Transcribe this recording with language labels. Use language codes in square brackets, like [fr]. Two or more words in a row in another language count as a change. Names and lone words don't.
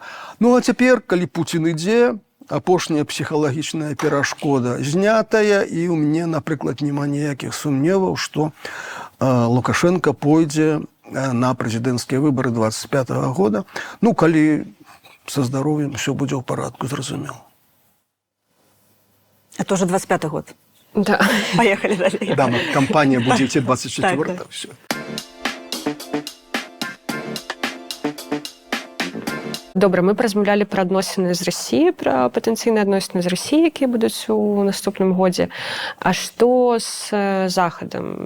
[be] Ну, а цяпер, калі Пуцін ідзе, апошняя псіхалагічная перашкода знятая, і ў мяне, напрыклад, няма ніякіх сумневаў, што Лукашенко пойдзе на прэзідэнцкія выбары 25-го года. Ну, калі са здароўем усё будзе ў парадку, зразумела. [ru] Это уже 25-й год. Да. Поехали далее. [be] Да, кампанія будзе ідці 24-го. Так. Добра, мы размаўлялі пра адносіны з Расіяй, пра патэнцыйныя адносіны з Расіяй, якія будуць у наступным годзе. А што з Захадам?